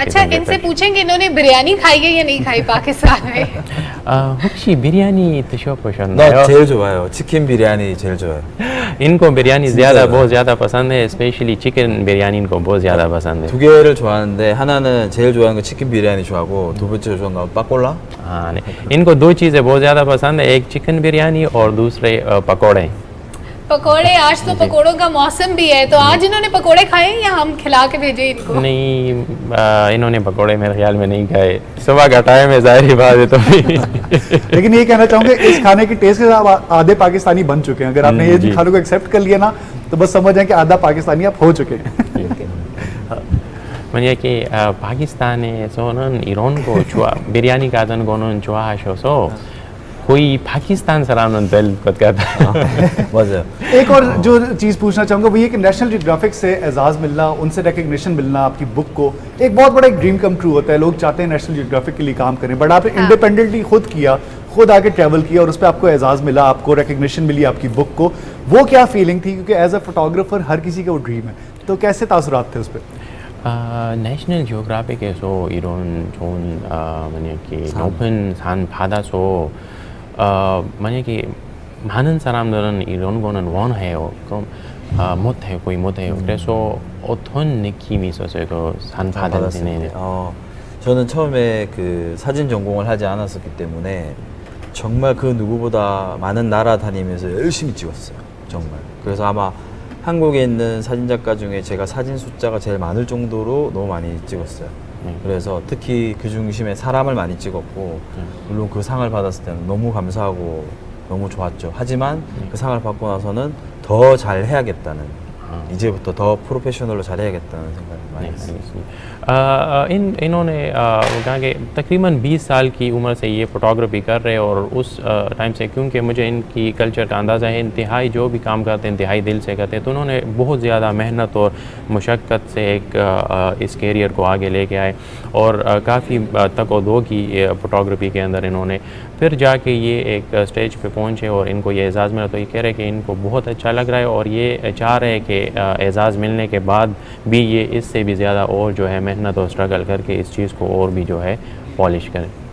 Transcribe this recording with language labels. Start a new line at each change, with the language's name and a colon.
Hindi: अच्छा, इनसे पूछेंगे इन्होंने बिरयानी खाई है या नहीं खाई पाकिस्तान में?
Korean: 혹시 비리아니 드셔보셨나요? 나 제일 좋아요. 치킨 비리아니 제일 좋아요.
Hindi: इनको बिरयानी ज़्यादा बहुत ज़्यादा पसंद है, स्पेशली चिकन बिरयानी इनको बहुत ज़्यादा पसंद है।
Korean: 두 개를 좋아하는데 하나는 제일 좋아하는 거 치킨 비리아니 좋아하고, 두 번째 좋아하는 거 빠꼴라?
Hindi: हाँ, इनको 2 चीज़ें बहुत ज़्यादा पसंद है, एक चिकन बिरयानी और दूसरे पकौड़े। पकोड़े, आज तो पकोड़ों का मौसम भी है, तो आज इन्होंने पकोड़े खाए या हम खिला के भेजे इनको? नहीं, इन्होंने पकोड़े मेरे ख्याल में नहीं खाए, सुबह का टाइम है, जाहिर बात है। तो लेकिन ये कहना चाहूँगा इस खाने की टेस्ट के साथ आधे पाकिस्तानी बन चुके हैं। अगर आपने ये खाने को एक्सेप्ट कर लिया ना, तो बस समझ जाए कि आधा पाकिस्तानी आप हो चुके हैं।
Korean: 만약에 파키스탄에서는 이런 거 비리아니 같은 거는 좋아하셔서
Hindi: कोई पाकिस्तान सराहना दिल खुद कहता है।
Korean: 맞아요.
Hindi: एक और जो चीज़ पूछना चाहूँगा वो ये कि नेशनल जियोग्राफिक से एजाज़ मिलना, उनसे रिकग्निशन मिलना आपकी बुक को, एक बहुत बड़ा एक
English: dream come true
Hindi: होता है। लोग चाहते हैं नेशनल जियोग्राफिक के लिए काम करें, बट आपने इंडिपेंडेंटली खुद किया, खुद आके ट्रैवल किया और उस पर आपको एजाज़ मिला, आपको रिकग्निशन मिली आपकी बुक को। वो क्या फीलिंग थी? क्योंकि
English: as a photographer
Hindi: हर किसी का वो ड्रीम है, तो कैसे तासुरात थे उस पर?
Korean: 내셔널 지오그래픽에서 이런 좋은 만약에 높은 산 바다서 만약에 많은 사람들은 이런 거는 원해요. 그럼 못해요, 거의 못해요. 그래서 어떤 느낌이 있었어요, 그 산 바다 지내는? 저는 처음에 그 사진 전공을 하지 않았었기 때문에 정말 그 누구보다 많은 나라 다니면서 열심히 찍었어요, 정말. 그래서 아마 한국에 있는 사진작가 중에 제가 사진 숫자가 제일 많을 정도로 너무 많이 찍었어요. 그래서 특히 그 중심에 사람을 많이 찍었고, 물론 그 상을 받았을 때는 너무 감사하고 너무 좋았죠. 하지만 그 상을 받고 나서는 더 잘 해야겠다는 이제부터 더 프로페셔널로 잘해야겠다는 생각이 많이 했어요.
Hindi: इन्होंने कहा कि तकरीबन 20 साल की उम्र से ये फ़ोटोग्राफी कर रहे हैं और उस टाइम से क्योंकि मुझे इनकी कल्चर का अंदाज़ा है, इंतहाई जो भी काम करते हैं इंतहाई दिल से करते हैं, तो उन्होंने बहुत ज़्यादा मेहनत और मुशक्क़त से इस कैरियर को आगे लेके आए और काफ़ी तक-ओ-दो की फ़ोटोग्राफी के अंदर इन्होंने फिर जाके ये एक स्टेज पे पहुँचे और इनको ये एज़ाज़ मिला। तो ये कह रहे हैं कि इनको बहुत अच्छा लग रहा है और ये चाह रहे हैं कि एज़ाज़ मिलने के बाद भी ये इससे भी ज़्यादा और जो है मेहनत और स्ट्रगल करके इस चीज़ को और भी जो है पॉलिश करें।